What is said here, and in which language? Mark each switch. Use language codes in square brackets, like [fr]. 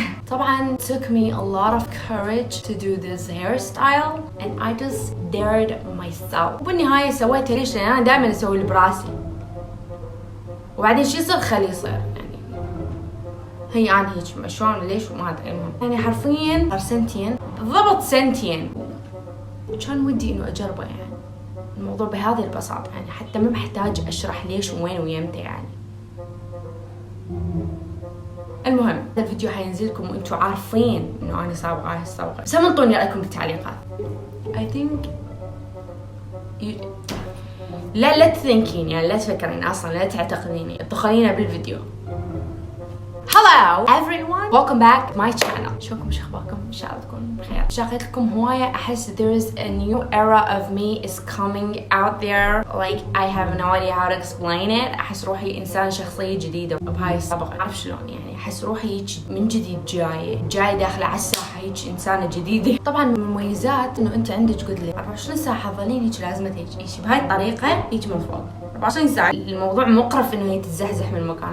[ar] طبعا [en] took me a lot of courage to do this hairstyle and I just dared myself. [ar] وبالنهاية سويتها ليش؟ لأن أنا دائما أسوي اللي براسي وبعدين شو يصير خليه يصير يعني. هي أنا هيك شلون ليش وما أدري. المهم يعني حرفيا صار سنتين بالضبط سنتين كان ودي إنه أجربه يعني الموضوع بهذه البساطة يعني حتى ما بحتاج أشرح ليش وين ويمتى يعني. المهم هذا الفيديو حينزلكم وانتم عارفين انه انا صابغه هاي الصبغه. بس انطوني رايكم بالتعليقات. [en] I think [ar] لا تثنكين يعني لا تفكرين اصلا لا تعتقديني ادخلينا بالفيديو. [en] Hello everyone, welcome back to my channel. [ar] شلونكم شو اخباركم؟ ان شاء الله تكونوا بخير. شاغلت لكم هوايه احس [en] there is a new era of me is coming out there like I have no idea how to explain it. [ar] احس روحي انسان شخصيه جديده بهاي الصبغه. اعرف شلون يعني احس روحي هيك من جديد جاي داخله على الساحه هيك انسانه جديده. طبعا من المميزات انه انت عندك قلت لي 24 ساعه تظلين هيك لازمه هيك بهاي الطريقه هيك من فوق 24 ساعه. الموضوع مقرف انه هي تتزحزح من المكان.